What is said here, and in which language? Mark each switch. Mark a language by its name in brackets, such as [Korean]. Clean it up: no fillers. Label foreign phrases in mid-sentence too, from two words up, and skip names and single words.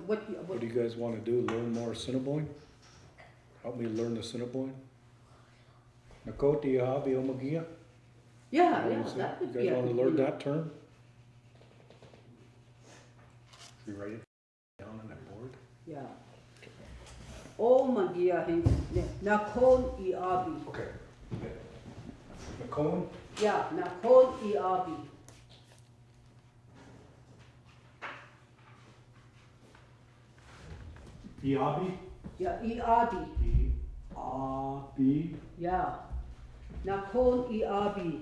[English] What do you guys wanna do? Learn more Assiniboine? Help me learn the Assiniboine? [Assiniboine] Nakoti Yahabi Omagia? [English] Yeah, You yeah, guys that would be. You a guys wanna good learn one. that term? You write it down on that board? Yeah. [Assiniboine] Omagia hin nakon iabi. [English] Okay. Nakon? [Assiniboine] Yeah, nakon iabi. Iabi? Yeah, iabi. Iabi? [English] Yeah. [Assiniboine] Nakon iabi.